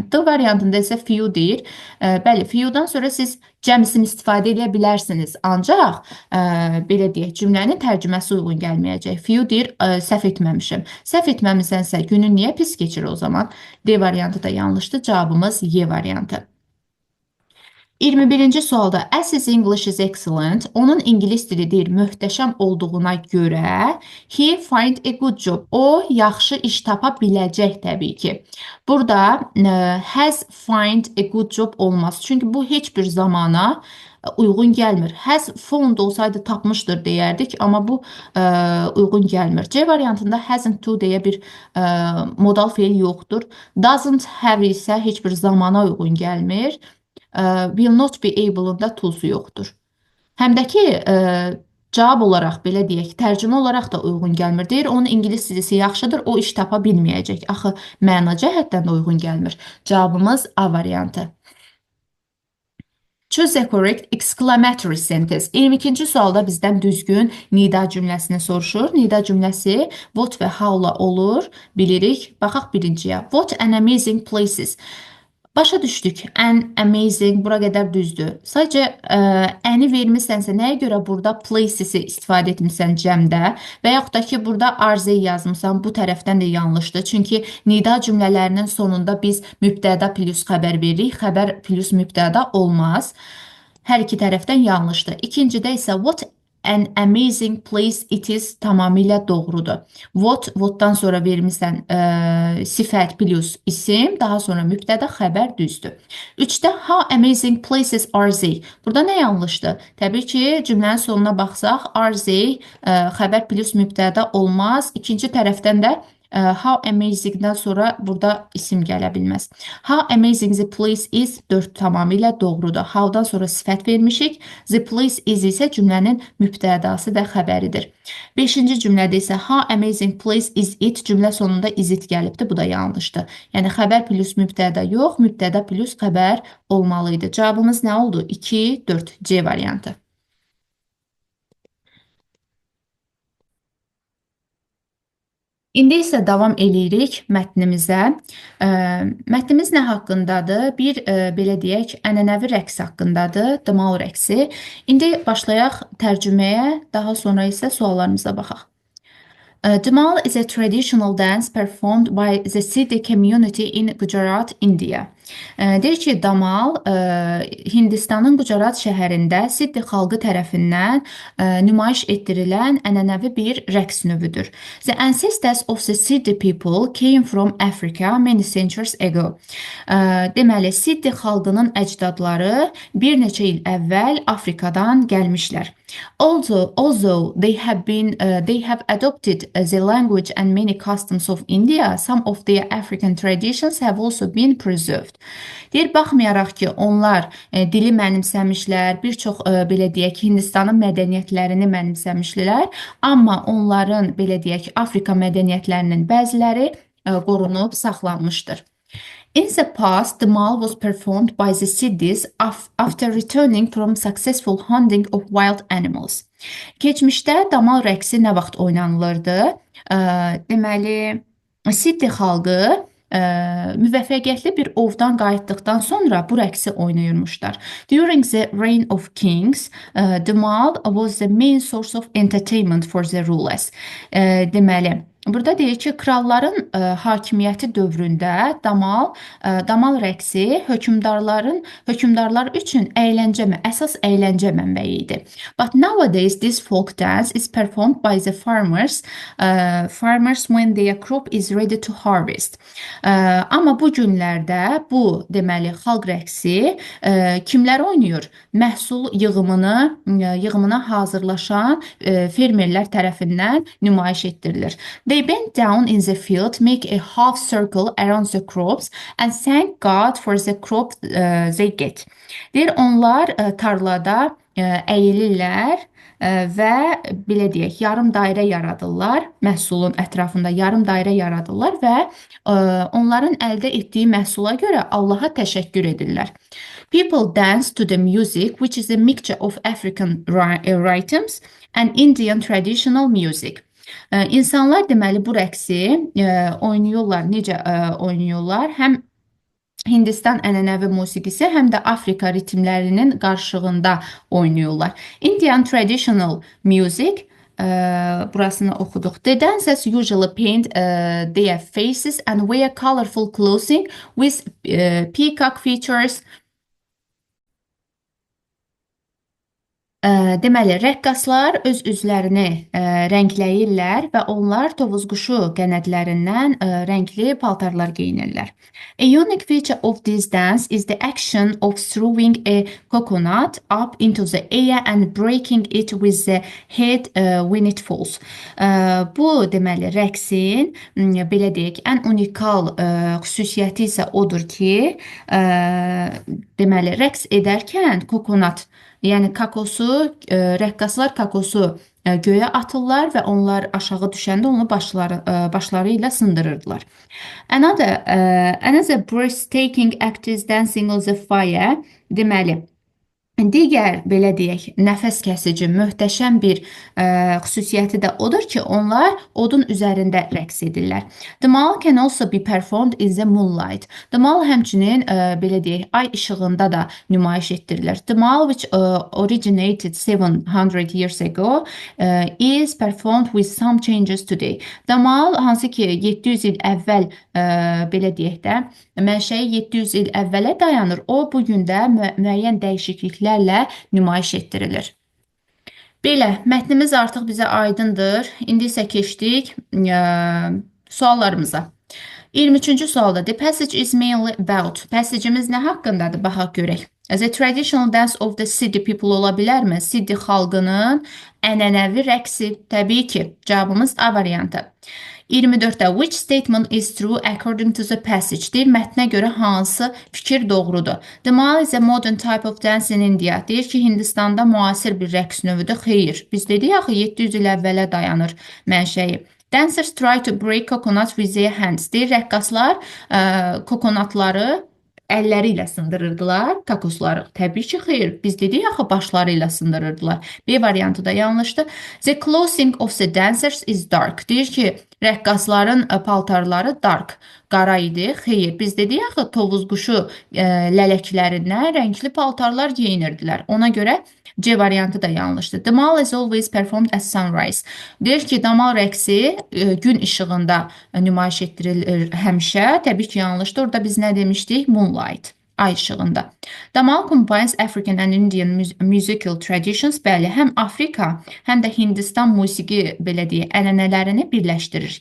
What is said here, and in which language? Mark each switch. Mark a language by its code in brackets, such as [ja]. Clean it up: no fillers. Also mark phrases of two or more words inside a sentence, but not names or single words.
[az] D variantında isə few deyir. Bəli, few'dan sonra siz cəmsini istifadə edə bilərsiniz. Ancaq belə deyək, cümlənin tərcüməsi uyğun gəlməyəcək. Few deyir, səhv etməmişim. Səhv etməmisənsə günün niyə pis keçir o zaman? D variantı da yanlışdır. Cavabımız Y variantı. 21-ci sualda [en] as his English is excellent, [az] onun ingilis dili deyir möhtəşəm olduğuna görə [en] he find a good job, [az] o yaxşı iş tapa biləcək təbii ki. Burada [en] has find a good job [az] olmaz. Çünki bu heç bir zamana uyğun gəlmir. [en] Has found [az] olsaydı tapmışdır deyərdik, amma bu uyğun gəlmir. C variantında [en] hasn't to [az] deyə bir modal feil yoxdur. [en] Doesn't have [az] isə heç bir zamana uyğun gəlmir. [en] Will not be able- [az] unda to'su yoxdur. Həm də ki, cavab olaraq, belə deyək, tərcümə olaraq da uyğun gəlmir. Deyir, onun ingilis dilisi yaxşıdır, o iş tapa bilməyəcək. Axı, məna cəhətdən də uyğun gəlmir. Cavabımız A variantı. [en] Choose the correct exclamatory sentence. [az] 22-ci sualda bizdən düzgün nida cümləsini soruşur. Nida cümləsi what və how-la olur, bilirik. Baxaq birinciyə. [en] What an amazing places. [az] Başa düşdük. [en] An amazing, [az] bura qədər düzdür. Sadəcə əni vermisənsə, nəyə görə burada places-i istifadə etmirsən cəmdə və yaxud da ki, burada arz yazmısan, bu tərəfdən də yanlışdır. Çünki nida cümlələrinin sonunda biz mübtəda plus xəbər veririk. Xəbər plus mübtəda olmaz. Hər iki tərəfdən yanlışdır. İkincidə isə [en] what an amazing place it is [az] tamamilə doğrudur. What'dan sonra vermirsən sifət plus isim, daha sonra mübtəda xəbər düzdür. [en] 3-də how amazing places are they? [az] Burada nə yanlışdır? Təbii ki, cümlənin sonuna baxsaq, [en] are they [az] xəbər plus mübtəda olmaz. İkinci tərəfdən də [en] How amazing- [az] dən sonra burada isim gələ bilməz. [en] How amazing the place is 4 [az] tamamilə doğrudur. How-dan sonra sifət vermişik. [en] The place is [az] isə cümlənin mübtədası və xəbəridir. 5-ci cümlədə isə [en] how amazing place is it [az] cümlə sonunda [en] is it [az] gəlibdir. Bu da yanlışdır. Yəni xəbər plus mübtəda yox, mübtəda plus xəbər olmalıydı. Cavabımız nə oldu? 2, 4. C variantı. İndi isə davam eləyirik mətnimizə. Mətnimiz nə haqqındadır? Bir, belə deyək, ənənəvi rəqs haqqındadır, Dmal rəqsi. İndi başlayaq tərcüməyə, daha sonra isə suallarımıza baxaq. [en] Dmal is a traditional dance performed by the Siddhi community in Gujarat, India. [az] Deyir ki, Damal Hindistanın Gujarat şəhərində Siddhi xalqı tərəfindən nümayiş etdirilən ənənəvi bir rəqs növüdür. [en] The ancestors of the Siddhi people came from Africa many centuries ago. [az] Deməli, Siddhi xalqının əcdadları bir neçə il əvvəl Afrikadan gəlmişlər. [en] Although they have adopted the language and many customs of India, some of their African traditions have also been preserved. [az] Deyir, baxmayaraq ki, onlar dili mənimsəmişlər, bir çox belə deyək, Hindistanın mədəniyyətlərini mənimsəmişlər, amma onların belə deyək, Afrika mədəniyyətlərinin bəziləri qorunub saxlanmışdır. [en] In the past, the mal was performed by the Siddhis after returning from successful hunting of wild animals. [az] Keçmişdə damal rəqsi nə vaxt oynanılırdı? Deməli, Siddhi xalqı müvəffəqiyyətli bir ovdan qayıtdıqdan sonra bu rəqsi oynayırmışlar. [en] During the reign of kings, the mal was the main source of entertainment for the rulers. [az] Deməli, burada deyir ki, kralların hakimiyyəti dövründə damal rəqsi hökmdarlar üçün əsas əyləncə mənbəyi idi. [en] But nowadays this folk dance is performed by the farmers when their crop is ready to harvest. [az] Amma bu günlərdə bu deməli xalq rəqsi kimlər oynayır? Məhsul yığımına hazırlaşan fermerlər tərəfindən nümayiş etdirilir. [en] They bent down in the field, make a half circle around the crops and thank God for the crop they get. [az] Deyir, onlar tarlada əyilirlər və belə deyək, yarım dairə yaradırlar, məhsulun ətrafında yarım dairə yaradırlar və onların əldə etdiyi məhsula görə Allaha təşəkkür edirlər. [en] People dance to the music, which is a mixture of African rhythms and Indian traditional music. [az] İnsanlar deməli bu rəqsi oynayırlar. Necə oynayırlar? Həm Hindistan ənənəvi musiqisi, həm də Afrika ritmlərinin qarşılığında oynayırlar. [en] Indian traditional music, [az] burasını oxuduq. [en] The dancers usually paint their faces and wear colorful clothing with peacock features. [az] Deməli, rəqqaslar öz üzlərini rəngləyirlər və onlar tovuz quşu qənədlərindən rəngli paltarlar geyinirlər. [en] A unique feature of this dance is the action of throwing a coconut up into the air and breaking it with the head when it falls. [az] Bu, deməli, rəqsin, belə deyək, ən unikal xüsusiyyəti isə odur ki, deməli, rəqs edərkən kokonat, yəni kakosu, rəqqaslar kakosu göyə atırlar və onlar aşağı düşəndə onu başları ilə sındırırdılar. [en] Another breathtaking act is dancing on the fire. [az] Deməli, digər, belə deyək, nəfəs kəsici, möhtəşəm bir xüsusiyyəti də odur ki, onlar odun üzərində rəqs edirlər. [en] The mal can also be performed in the moonlight. [az] The mal həmçinin, belə deyək, ay işığında da nümayiş etdirilir. [en] The mal, which originated 700 years ago, is performed with some changes today. [az] The mal, hansı ki 700 il əvvəl, belə deyək də, mənşəyi 700 il əvvələ dayanır. O, bugün də müəyyən dəyişikliklərlə nümayiş etdirilir. Belə, mətnimiz artıq bizə aydındır. İndi isə keçdik suallarımıza. 23-cü sualda, [en] the passage is mainly about. [az] Passagimiz nə haqqındadır? Baxaq görək. [en] The traditional dance of the Siddhi people [az] ola bilərmi? Siddhi xalqının ənənəvi rəqsi, təbii ki, cavabımız A variantı. [en] 24-də which statement is true according to the passage [az] deyir, mətnə görə hansı fikir doğrudur. [en] The mall is a modern type of dance in India. [az] Deyir ki, Hindistanda müasir bir rəqs növüdür. Xeyr. Biz dedik axı 700 il əvvələ dayanır mənşəyi. [en] Dancers try to break coconuts with their hands. [az] Deyir, rəqqaslar kokonatları əlləri ilə sındırırdılar, kakosları. Təbii ki, xeyr. Biz dedik axı başları ilə sındırırdılar. B variantı da yanlışdır. [en] The clothing of the dancers is dark. [az] Deyir ki, rəqqasların paltarları dark, qara idi. Xeyr, biz dedik axı tovuz quşu lələklərindən rəngli paltarlar geyinirdilər. Ona görə C variantı da yanlışdır. [en] The mall is always performed at sunrise. [az] Deyir ki, damal rəqsi gün işığında nümayiş etdirilir həmişə. Təbii ki, yanlışdır. Orada biz nə demişdik? Moonlight. Ay işığında. [en] Damal combines African and Indian musical traditions. [az] Bəli, həm Afrika, həm də Hindistan musiqi, belə deyək, ənənələrini birləşdirir.